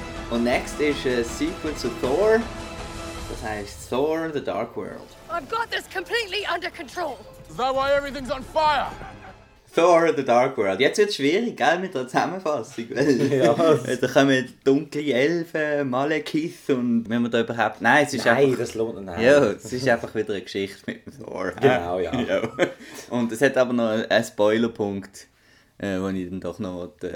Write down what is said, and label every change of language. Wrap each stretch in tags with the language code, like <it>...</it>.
<de>Und next ist a sequel zu Thor. Das heißt Thor The Dark World.</de> <en>I've got this completely under control. Is that why everything's on fire? Thor the Dark World.</en> <de>Jetzt wird es schwierig, gell, mit der Zusammenfassung. Weil, ja. Da kommen dunkle Elfen, Malekith und wenn man da überhaupt... Nein, es ist nein, einfach... das lohnt nicht. Ja, es ist einfach wieder eine Geschichte mit Thor. Genau, ja. Ja. Und es hat aber noch einen Spoilerpunkt, den ich dann doch noch...</de>